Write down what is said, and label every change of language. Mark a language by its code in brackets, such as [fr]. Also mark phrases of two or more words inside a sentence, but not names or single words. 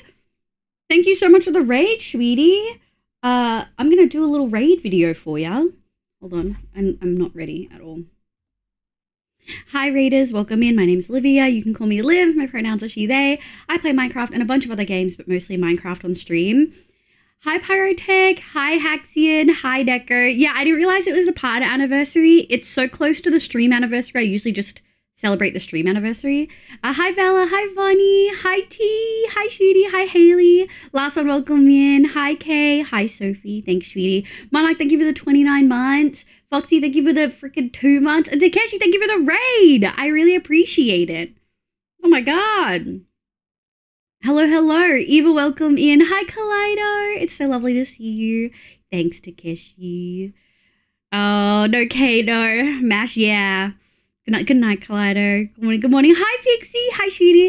[en] Thank you so much for the raid, sweetie. I'm gonna do a little raid video for ya. Hold on. I'm not ready at all. Hi raiders, welcome in. My name's Olivia. You can call me Liv. My pronouns are she, they. I play Minecraft and a bunch of other games, but mostly Minecraft on stream. Hi Pyrotech. Hi Haxian. Hi Decker. Yeah, I didn't realize it was the pod anniversary. It's so close to the stream anniversary. I usually just celebrate the stream anniversary. Hi Bella. Hi Vonnie. Hi T. Hi Sweetie. Hi Haley. Last one, welcome in. Hi Kay. Hi Sophie. Thanks, Sweetie. Monarch, thank you for the 29 months. Foxy, thank you for the freaking 2 months. And Takeshi, thank you for the raid. I really appreciate it. Oh my god. Hello, hello. Eva, welcome in. Hi, Kaleido. It's so lovely to see you. Thanks, Takeshi. Oh, no, Kano. Mash, yeah. Good night, Kaleido. Good morning, good morning. Hi, Pixie. Hi, Sweetie.